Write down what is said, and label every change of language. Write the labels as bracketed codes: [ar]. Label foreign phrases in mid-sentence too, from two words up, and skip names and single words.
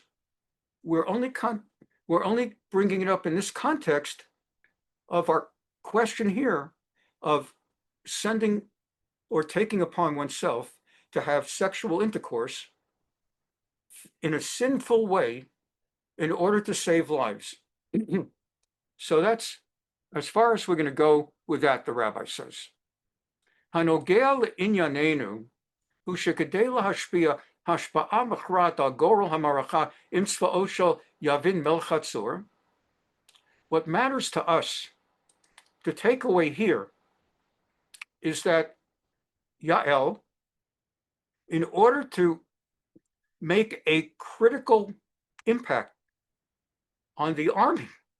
[en] We're only bringing it up in this context of our question here of sending or taking upon oneself to have sexual intercourse in a sinful way in order to save lives. So that's as far as we're going to go with that, the rabbi says. [he] הנוגע לענייננו הוא שכדי להשפיע השפעה מכרעת על גורל המערכה עם צבאו של יבין מלך חצור. [en] What matters to us, the takeaway here, is that Yael, in order to make a critical impact on the army